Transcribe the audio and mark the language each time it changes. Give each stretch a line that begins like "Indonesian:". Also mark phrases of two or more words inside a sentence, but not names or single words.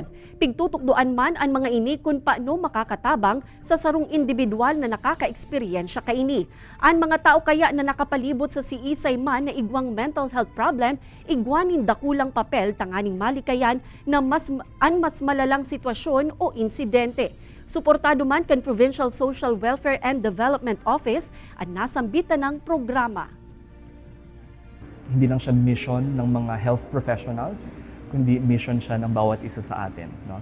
Bikol: Pigtutukduan man ang mga ini kung paano makakatabang sa sarong individual na nakaka-eksperyensya kaini. Ang mga tao kaya na nakapalibot sa siisay man na igwang mental health problem, igwanin dakulang papel tanganing malikayan na mas malalang sitwasyon o insidente. Suportado man kan Provincial Social Welfare and Development Office at nasambitan ng programa.
Filipino: Hindi lang siya mission ng mga
English: health professionals,
Filipino: kundi mission siya ng bawat isa sa atin. No?